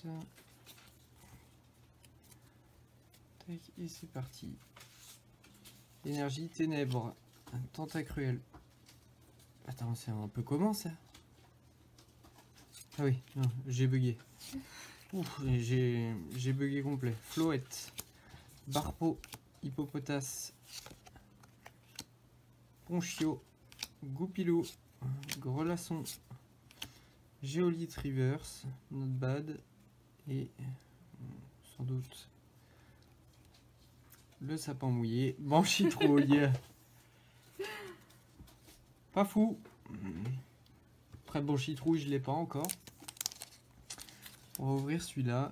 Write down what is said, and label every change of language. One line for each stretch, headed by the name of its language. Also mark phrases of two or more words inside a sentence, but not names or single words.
French: Tac, et c'est parti. Énergie, ténèbres. Tentacruel. Attends, c'est un peu comment ça? Ah oui, non, j'ai bugué. Ouf, j'ai bugué complet. Floette. Barpo. Hippopotas. Ponchio. Goupilou. Grelasson. Géolite Reverse.
English: Not bad.
French: Et sans doute le sapin mouillé. Banchitrouille. Pas fou. Après Banchitrouille, je l'ai pas encore. On va ouvrir celui-là.